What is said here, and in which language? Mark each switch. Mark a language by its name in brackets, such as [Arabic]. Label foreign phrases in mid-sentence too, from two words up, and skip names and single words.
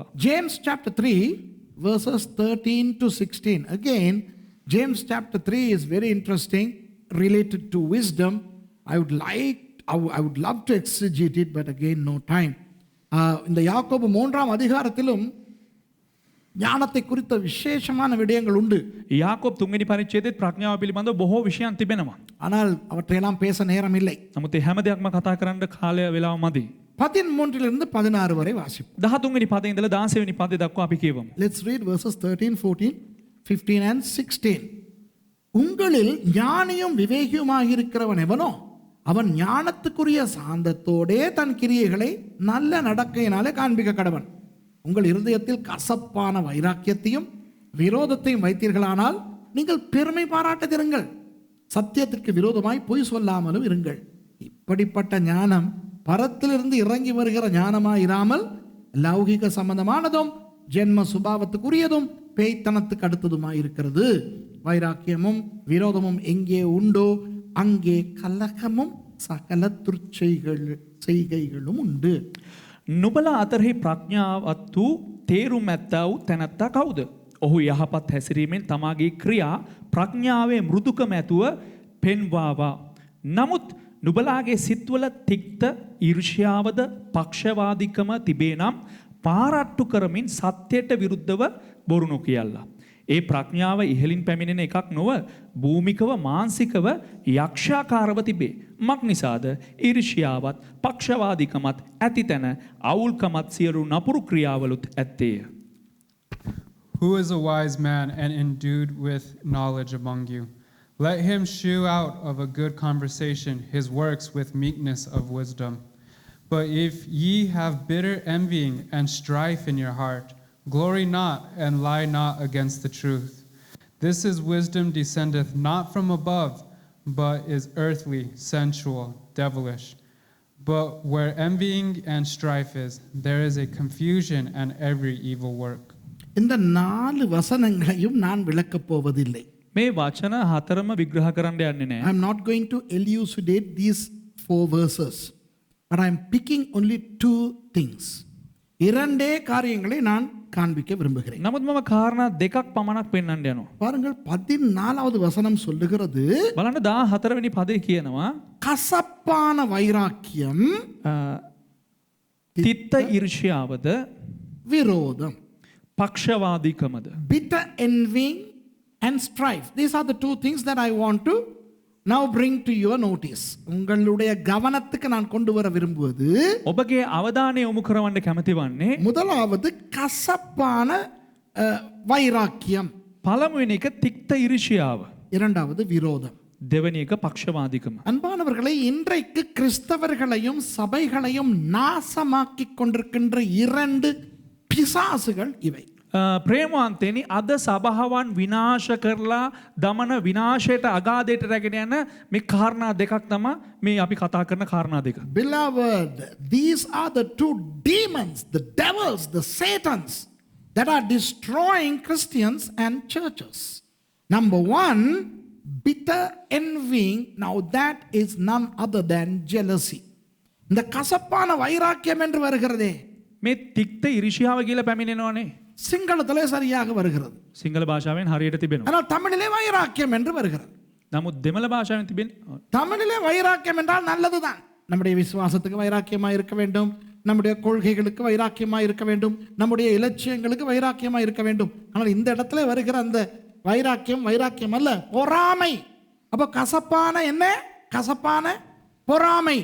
[English] James chapter 3 verses 13 to 16. Again, James chapter 3 is very interesting related to wisdom. I would love to exegete it, but again no time. [Tamil] இந்த யாக்கோபு 3ஆம் அதிகாரத்திலும் ஞானத்தை குறித்த விசேஷமான விடயங்கள் உண்டு. [Sinhala] යාකෝබ් 3 වෙනි පරිච්ඡේදයේ ප්‍රඥාව පිළිබඳව බොහෝ විෂයන් තිබෙනවා. [Tamil] ஆனால் அவற்றையெல்லாம் பேச நேரம் இல்லை. [Sinhala] නමුත් මේ හැම දෙයක්ම කතා කරන්න කාලය වේලාව මදි. [Tamil] 13 இருந்து 16 வரை வாசிப்போம். [Sinhala] 13 වෙනි පදේ ඉඳලා 16 වෙනි පදේ දක්වා අපි කියවමු. [English] Let's read verses 13, 14, 15 and 16. [Tamil] உங்களில் ஞானியும் விவேகியுமாக இருக்கிறவன் எவனோ அவன் ஞானத்துக்குரிய சாந்தத்தோடே தன் கிரியைகளை நல்ல நடக்கையினாலே காண்பிக்க கடவன். உங்கள் இருதயத்தில் கசப்பான வைராக்கியத்தையும் விரோதத்தையும் வைத்தீர்களானால் நீங்கள் பெருமை பாராட்டதிருங்கள். சத்தியத்திற்கு விரோதமாய் பொய் சொல்லாமலும் இருங்கள். இப்படிப்பட்ட ஞானம் பரத்திலிருந்து இறங்கி வருகிற ஞானமாயிராமல் லௌகிக சம்பந்தமானதும் ஜென்ம சுபாவத்துக்குரியதும் பேய்த்தனத்துக்கு அடுத்ததுமாய் இருக்கிறது. வைராக்கியமும் விரோதமும் எங்கே உண்டோ அங்கே கலகமும் சகல துர்ச்செய்கைகளும் உண்டு. [Sinhala] නුබලා අතරෙහි ප්‍රඥාවත් වූ තේරුම් ඇත්තා වූ තැනැත්තා කවුද? ඔහු යහපත් හැසිරීමෙන් තමාගේ ක්‍රියා ප්‍රඥාවේ මෘදුකම ඇතුව පෙන්වාවා. නමුත් නුබලාගේ සිත්වල තික්ත ඊර්ෂ්‍යාවද පක්ෂවාදිකම තිබේ නම් පාරට්ටු කරමින් සත්‍යයට විරුද්ධව බොරු නොකියල්ලා. ඒ ප්‍රඥාව ඉහළින් පැමිණෙන එකක් නොව භූමිකව මානසිකව යක්ෂාකාරව තිබේ. මක් නිසාද? ඊර්ෂ්‍යාවත් පක්ෂවාදිකමත් ඇති තැන අවුල්කමත් සියලු නපුරු ක්‍රියාවලුත් ඇත්තේය. [English] Who is a wise man and endued with knowledge among you? Let him shew out of a good conversation his works with meekness of wisdom. But if ye have bitter envying and strife in your heart, glory not and lie not against the truth. This is wisdom descendeth not from above, but is earthly, sensual, devilish. But where envying and strife is, there is a confusion and every evil work. [Tamil] இந்த 4 வசனங்களையும் நான் விளக்கப் போவதில்லை. [Sinhala] මේ වචන හතරම විග්‍රහ කරන්න යන්නේ [English] I [Sinhala] නැහැ. [English] am not going to elucidate these 4 verses, but I am picking only 2 things. [Tamil] 2 காரியங்களை நான் காண்பிக்க விரும்புகிறேன். [Sinhala] නමුත් මම කාරණා දෙකක් පමණක් පෙන්වන්න යනවා. [Tamil] பாருங்கள் 14வது வசனம் சொல்லுகிறது [Sinhala] බලන්න 14 වෙනි පදේ කියනවා [Tamil] கசப்பான வைராக்கியம் [Sinhala] තිත්ත ඊර්ෂ්‍යාවද [Tamil] விரோதம், [Sinhala] පක්ෂවාදීකමද. [English] bitter envying and strife. These are the 2 things that I want to now bring to your notice. [Tamil] உங்களுடைய கவனத்துக்கு நான் கொண்டு வர விரும்புவது [Sinhala] ඔබගේ අවධානය යොමු කරවන්න කැමති වන්නේ [Tamil] முதலாவது கசப்பான வைராக்கியம், [Sinhala] පළමුවෙනි එක තික්ත ඊර්ෂ්‍යාව, [Tamil] இரண்டாவது விரோதம். [Sinhala] දෙවෙනි එක පක්ෂවාදීකම. [Tamil] அன்பானவர்களை, இன்றைக்கு கிறிஸ்தவர்களையும் சபைகளையும் நாசமாக்கிக் கொண்டிருக்கின்ற 2 பிசாசுகள் இவை. [Sinhala] ප්‍රේමවන්තයනි, අද සභාවන් විනාශ කරලා දමන විනාශයට අගාධයට රැගෙන යන මේ කාරණා දෙකක් තමයි මේ අපි කතා කරන කාරණා දෙක. [English] Beloved, these are the 2 demons, the devils, the satans that are destroying Christians and churches. Number 1, bitter envying. Now that is none other than jealousy. [Tamil] இந்த கசப்பான வைராக்கியம் என்று வருகிறதே, [Sinhala] මේ තික්ත ඊර්ෂ්‍යාව කියලා පැමිණෙනවනේ. [Tamil] சிங்களத்திலே சரியாக வருகிறது. [Sinhala] සිංහල භාෂාවෙන් හරියට තිබෙනවා. [Tamil] ஆனால் தமிழிலே வைராக்கியம் என்று வருகிறது. [Sinhala] නමුත් දෙමළ භාෂාවෙන් තිබෙන [Tamil] தமிழிலே வைராக்கியம் என்றால் நல்லதுதான். நம்முடைய விசுவாசத்துக்கு வைராக்கியமாக இருக்க வேண்டும், நம்முடைய கொள்கைகளுக்கு வைராக்கியமாக இருக்க வேண்டும், நம்முடைய இலட்சியங்களுக்கு வைராக்கியமாக இருக்க வேண்டும். ஆனால் இந்த இடத்துல வருகிற அந்த வைராக்கியம் அல்ல, பொறாமை. அப்போ கசப்பான என்ன? கசப்பான பொறாமை.